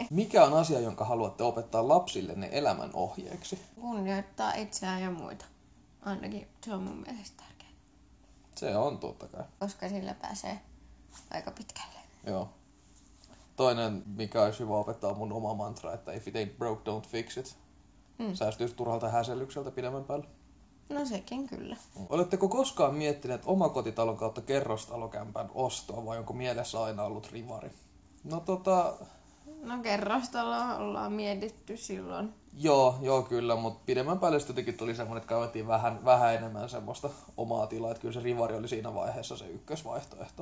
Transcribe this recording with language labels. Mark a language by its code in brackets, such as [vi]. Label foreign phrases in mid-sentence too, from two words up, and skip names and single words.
[fi] Mikä on asia, jonka haluatte opettaa lapsillenne elämän ohjeeksi? Kunnioittaa itseään ja muita. Ainakin se on mun mielestä tärkeää. Se on totta kai. Koska sillä pääsee aika pitkälle. Joo. Toinen, mikä olisi hyvä opettaa, on mun oma mantra, että [en] if it ain't broke, don't fix it. [fi] Säästyisi turhalta häsellykseltä pidemmän päälle. No sekin kyllä. Oletteko koskaan miettineet omakotitalon kautta kerrostalokämpän ostoa vai onko mielessä aina ollut rivari? No kerrostaloa ollaan mietitty silloin. Joo, kyllä, mutta pidemmän päälle jotenkin tuli semmoinen, että kaivattiin vähän enemmän semmoista omaa tilaa, että kyllä se rivari oli siinä vaiheessa se ykkösvaihtoehto.